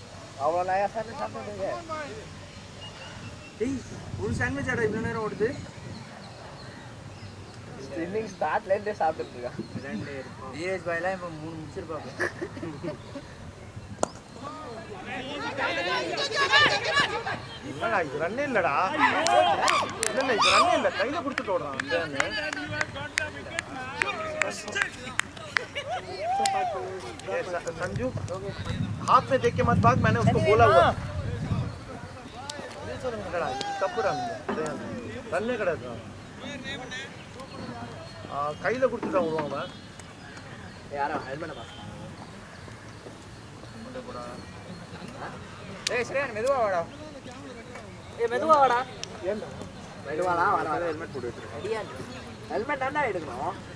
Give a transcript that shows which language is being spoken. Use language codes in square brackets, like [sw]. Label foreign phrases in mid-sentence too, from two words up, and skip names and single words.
[ta] அவ்வளோ நயா சாப்பிட்டு ஒரு சாண்ட்விச் ஆட இவ்வளோ நேரம் ஓடுது ஸ்ட்ரிமிங் ஸ்டார்ட்லேருந்தே சாப்பிட்டுட்டு இருக்கான் டிஎஸ் பாய்லாம் இப்போ 3 முடிச்சிருப்பாங்க இல்லடா இது ரன்னே இல்லடா இல்ல இது ரன்னே இல்ல கையில கொடுத்துட்டு ஓடுறான் [hi] संजू हाथ में देख के मत भाग, मैंने उसको बोला हुआ तप्पू रन्ने कड़ा [ta] கையில கொடுத்துட்டான் விடுவான் அவன். யாரா ஹெல்மெட் பாஸ் ஏய் ஸ்ரேயன் மெதுவா வாடா. மெதுவா வாடா. ஏன்டா மெதுவாடா வர ஹெல்மெட் போட்டு ரெடியா ஹெல்மெட் தான்டா எடுக்கணும்.